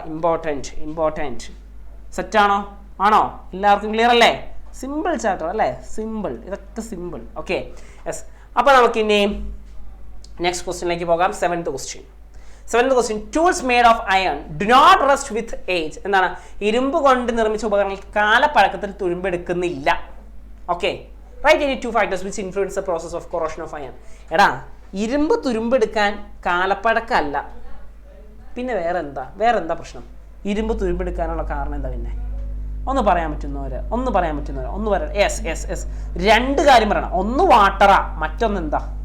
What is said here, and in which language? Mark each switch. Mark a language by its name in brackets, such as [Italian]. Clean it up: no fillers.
[Malayalam] Important. സെറ്റാണോ? ആണോ? എല്ലാവർക്കും clear അല്ലേ? സിമ്പിൾ ചാപ്റ്റർ അല്ലേ? സിമ്പിൾ, ഇതൊക്കെ സിമ്പിൾ. Okay, yes. അപ്പോൾ നമുക്ക് ഇനി നെക്സ്റ്റ് ക്വസ്റ്റ്യനിലേക്ക് പോകാം. Seventh question [English] Tools made of iron do not rust with age. [Malayalam] എന്താണ്? ഇരുമ്പ് കൊണ്ട് നിർമ്മിച്ച ഉപകരണങ്ങൾ കാലപ്പഴക്കത്തിൽ തുരുമ്പെടുക്കുന്നില്ല. [English] Okay, right any 2 factors which influence the process of corrosion of iron. [Malayalam] എടാ, ഇരുമ്പ് തുരുമ്പെടുക്കാൻ കാലപ്പഴക്കമല്ല, പിന്നെ വേറെന്താ പ്രശ്നം? ഇരുമ്പ് തുരുമ്പെടുക്കാനുള്ള കാരണം എന്താ? പിന്നെ ഒന്ന് പറയാൻ പറ്റുന്നവര് ഒന്ന് പറയാം. യെസ്, രണ്ട് കാര്യം പറയണം. ഒന്ന് വാട്ടറാ, മറ്റൊന്ന് എന്താ?